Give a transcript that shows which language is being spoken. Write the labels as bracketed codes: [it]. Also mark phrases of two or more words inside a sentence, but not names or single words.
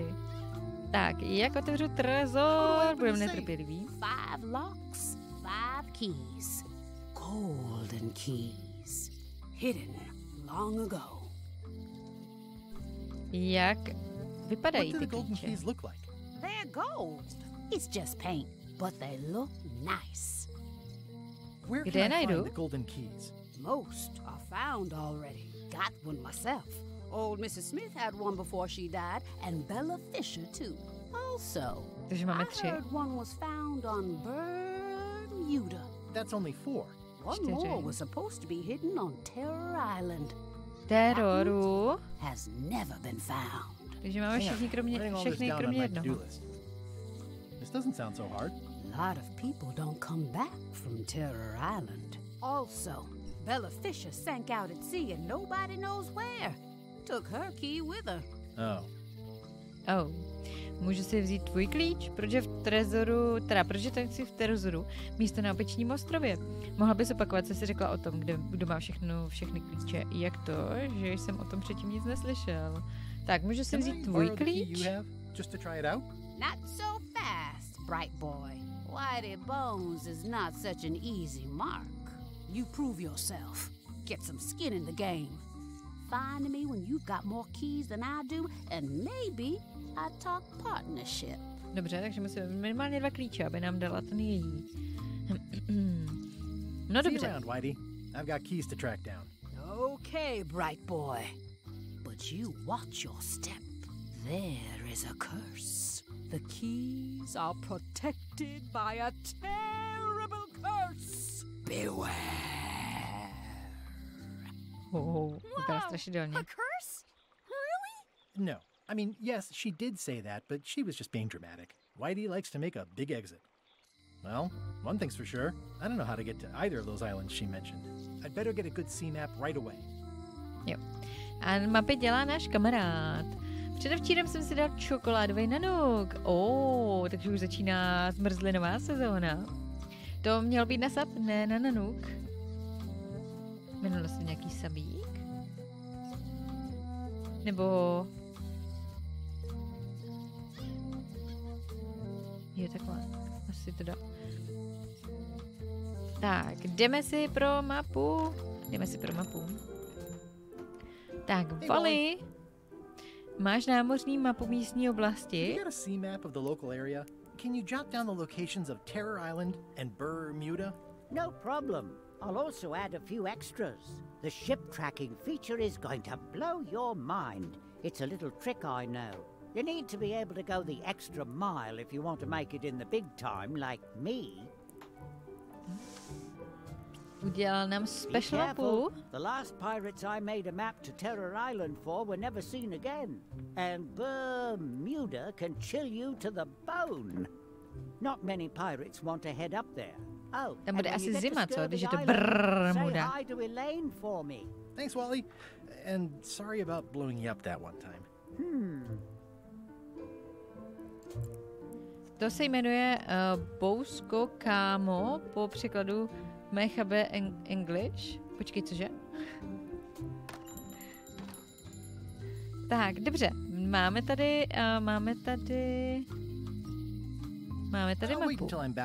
[cs] Tak, jak otevřu trezor? Budeme netrpěliví. [en] 5 locks, 5 keys. Golden keys. Hidden long ago. [cs] Jak [en] What [cs] vypadají [en] do [cs] ty [en] the golden [cs] klíče? [en] keys look like? They're gold. It's just paint, but they look nice. Where [cs] Kde [en] can I [cs] najdu? [en] find the golden keys? Most are found already. Got one myself. Old Mrs. Smith had one before she died, and Bella Fisher too. Also, [cs] Takže máme [en] I [cs] 3. [en] heard one was found on Bermuda. That's only 4. One more [cs] 4. [en] was supposed to be hidden on Terror Island. [cs] Teroru. [en] Has never been found. [cs] Takže máme [en] Hang on, writing all this [cs] všechny [en] down on [cs] kromě [en] my [cs] jednoho. [en] to-do list. This doesn't sound so hard. A lot of people don't come back from Terror Island. Also, Bella Fisher sank out at sea and nobody knows where. Took her key with her. Oh. [cs] Můžu si vzít tvůj klíč? Proč je v trezoru, proč je tak si v trezoru místo na Opečním ostrově? Mohla bys opakovat, co jsi řekla o tom, kdo má všechny klíče? Jak to, že jsem o tom předtím nic neslyšel? Tak, můžu si [en] Can [cs] vzít [en] I [cs] tvůj [en] borrow the key [cs] klíč? [en] you have, just to try it out? Not so fast, bright boy. Whitey Bones is not such an easy mark. You prove yourself. Get some skin in the game. Find me when you've got more keys than I do, and maybe I talk partnership. [cs] Dobře, takže musíme minimálně 2 klíče, aby nám dala ten její. No [en] See you [cs] dobře. [en] around, Whitey. I've got keys to track down. Okay, bright boy. But you watch your step. There is a curse. The keys are protected by a terrible curse. Beware. [cs] Vypadá strašidelně. [en] curse? Really? No. I mean, yes, she did say that, but she was just being dramatic. Whitey likes to make a big exit. Well, one thing's for sure. I don't know how to get to either of those islands she mentioned. I'd better get a good sea map right away. [cs] Jo. A mapy dělá náš kamarád. Předevčírem jsem si dal čokoládový nanuk. Takže už začíná zmrzlinová sezóna. To měl být na sap? Ne, na nanuk. Jmenoval se nějaký sabík? Nebo... Jo, takhle. Asi to dá. Tak, jdeme si pro mapu. Tak, Vali. Máš námořní mapu místní oblasti? [en] You got a sea map of the local area? can you jot down the locations of Terror Island and Bermuda? No problem. I'll also add a few extras. The ship tracking feature is going to blow your mind. It's a little trick I know. You need to be able to go the extra mile if you want to make it in the big time, like me. [cs] Udělal nám special mapu. [en] The last pirates I made a map to Terror Island for were never seen again. And Bermuda can chill you to the bone. Not many pirates want to head up there. Oh, [cs] Tam bude asi zima, co? Když je to [en] say [cs] Bermuda. [en] hi to Elaine for me. Thanks, Wally. And sorry about blowing you up that one time. [cs] To se jmenuje Bousko Kámo, po překladu Mechabe English. Počkej, cože? Tak, dobře. Máme tady mapu.